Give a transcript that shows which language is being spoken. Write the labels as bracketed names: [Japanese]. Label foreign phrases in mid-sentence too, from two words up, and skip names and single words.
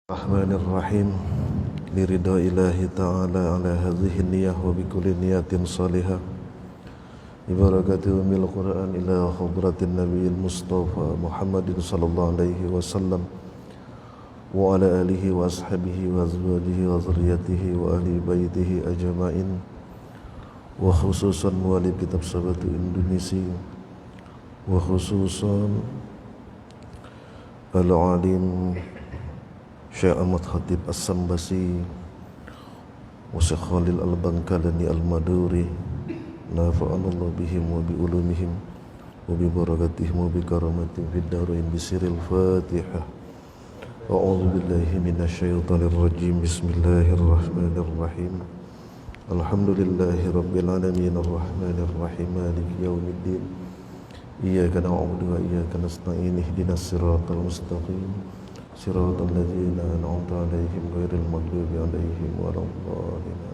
[Arabic] بسم الله الرحمن الرحيم. لرضا الله تعالى على هذه النية وبكل نية صالحة. ببركات أم القرآن إلى حضرة النبي المصطفى محمد صلى الله عليه وسلم وعلى آله وأصحابه وأزواجه وذريته وأهل بيته أجمعين، وخصوصا مؤلف كتاب Sabatu Indonesia، وخصوصا mualif kitab Sabatu Indonesia, wa khususan العالم الشيخ أحمد خطيب السمباسي والشيخ خليل البنكلاني المادوري، نفعنا الله بهم وبعلومهم وببركاتهم وبكراماتهم في الدارين بسر الفاتحة. أعوذ بالله من الشيطان الرجيم. بسم الله الرحمن الرحيم. الحمد لله رب العالمين الرحمن الرحيم مالك يوم الدين. إياك نعبد وإياك نستعين اهدنا الصراط المستقيم صراط الذين أنعمت عليهم غير المغضوب عليهم ولا الضالين.